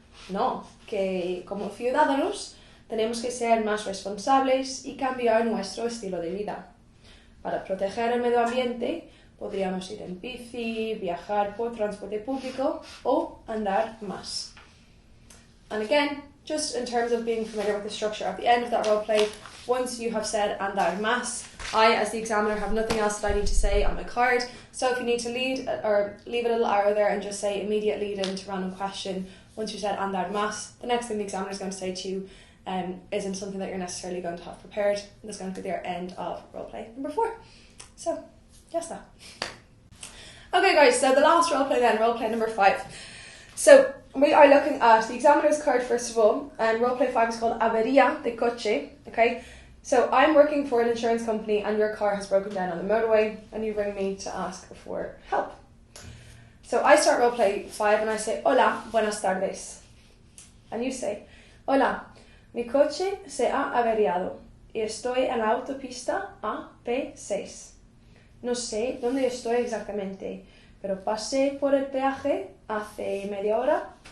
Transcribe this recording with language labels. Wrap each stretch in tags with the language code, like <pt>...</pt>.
<es>No, que como ciudadanos tenemos que ser más responsables y cambiar nuestro estilo de vida. Para proteger el medio ambiente, podríamos ir en bici, viajar por transporte público o andar más.</es> <en>And again, just in terms of being familiar with the structure at the end of that roleplay, once you have said</en> <es>andar más,</es> <en>I, as the examiner, have nothing else that I need to say on my card. So if you need to leave a little arrow there and just say immediate lead into random question, once you said</en> <es>andar más,</es> <en>the next thing the examiner is going to say to you isn't something that you're necessarily going to have prepared. That's going to be the end of roleplay number 4. So,</en> <es>ya está.</es> <en>Okay guys, so the last roleplay then, roleplay number 5. So, we are looking at the examiner's card first of all, and roleplay 5 is called</en> <es>Avería de Coche,</es> <en>okay? So, I'm working for an insurance company and your car has broken down on the motorway and you ring me to ask for help. So, I start roleplay 5 and I say,</en> <es>hola, buenas tardes.</es> <en>And you say,</en> <es>hola, mi coche se ha averiado y estoy en la autopista AP6. No sé dónde estoy exactamente, pero pasé por el peaje hace media hora.</es>